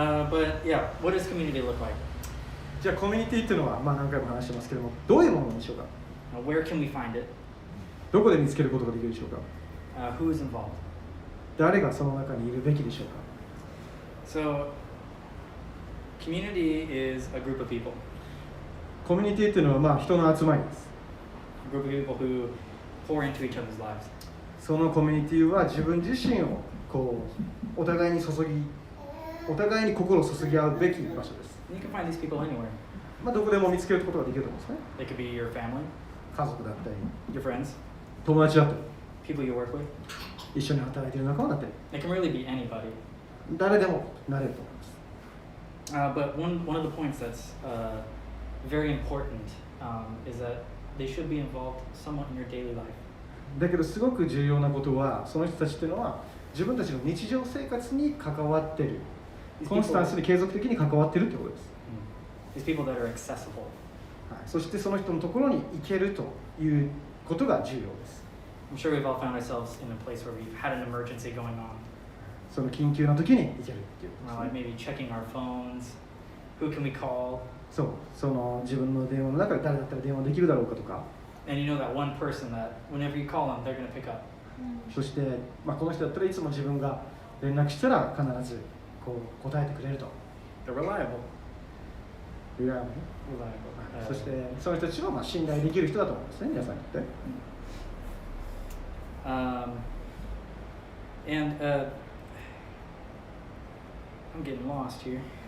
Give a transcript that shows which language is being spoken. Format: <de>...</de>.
<en>But yeah, what does community look like?</en> <ja>じゃあコミュニティっていうのは、まあ何回も話してますけども、どういうものでしょうか。</ja> <en>Where can we find it?</en> <ja>どこで見つけることができるでしょうか。</ja> <en>Who is involved?</en> <ja>誰がその中にいるべきでしょうか。</ja> <en>So, community is a group of people.</en> <ja>コミュニティっていうのはまあ人の集まりです。</ja> <en>A group of people who pour into each other's lives.</en> <ja>そのコミュニティは自分自身をこうお互いに注ぎ、お互いに心を注ぎ合うべき場所です。</ja> <en>And you can find these people anywhere.</en> <ja>まあどこでも見つけることができると思うんですね。</ja> <en>They could be your family,</en> <ja>家族だったり、</ja> <en>your friends,</en> <ja>友達だったり、</ja> <en>people you work with.</en> <ja>一緒に働いている仲間だったり、</ja> <en>It can really be anybody.</en> <ja>誰でもなれると思います。</ja> <en>But one of the points that's very important is that they should be involved somewhat in your daily life.</en> <ja>だけどすごく重要なことは、その人たちっていうのは自分たちの日常生活に関わっている、コンスタンスに継続的に関わっているということです。</ja> <en>These people that are accessible.</en> <ja>はい、そしてその人のところに行けるということが重要です。</ja> <en>I'm sure we've all found ourselves in a place where we've had an emergency going on.</en> <ja>その緊急な時に行けるっていうこと</ja> <en>Like</en> <ja>ですね。</ja> <en>maybe checking our phones. Who can we call?</en> <ja>そう、その自分の電話の中で誰だったら電話できるだろうかとか、</ja> <en>And you know that one person that whenever you call them, they're going to pick up.</en> <ja>そして、まあ、この人だったらいつも自分が連絡したら必ずこう答えてくれると。</ja> <en>They're reliable. Reliable. Reliable.</en> <ja>そしてその人たちはまあ信頼できる人だと思うんですね、皆さんにとって。</ja> <en>And I'm getting lost here.</en>